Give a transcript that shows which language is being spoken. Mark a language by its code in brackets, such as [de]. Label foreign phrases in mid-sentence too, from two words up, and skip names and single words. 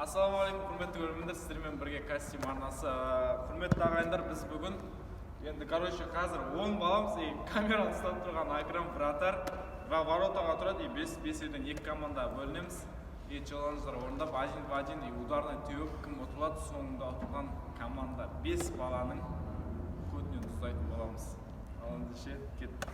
[kk] Ассалаумағалейкум, құрметті көрермендер, сіздермен бірге костюм арнасы. Құрметті ағайындар, біз бүгін енді қазір 10 баламыз, камераны ұстап тұрған Акрам братар воротаға тұрады, 5-5-ден 2 команда бөлінеміз. Челлендждар орындап, [ru] один в один ударный [kk] теуіп, кім ұтылады, соңында ұтылған команда 5 баланың көтінен ұстайтын боламыз. Ал ендеше кеттік.